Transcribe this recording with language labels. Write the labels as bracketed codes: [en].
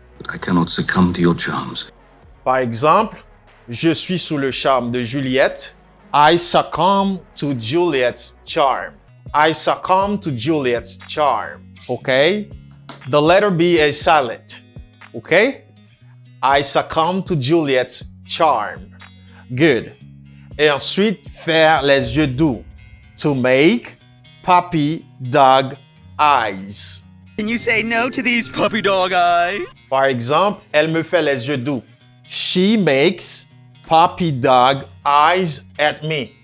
[en] I cannot succumb to your charms. [fr] Par exemple, je suis sous le charme de Juliette. [en] I succumb to Juliet's charm. I succumb to Juliet's charm. Okay? The letter B is silent. Okay? I succumb to Juliet's charm. Good. [fr] Et ensuite, faire les yeux doux. [en] To make puppy dog eyes. Can you say no to these puppy dog eyes? [fr] Par exemple, elle me fait les yeux doux. [en] She makes puppy dog eyes at me.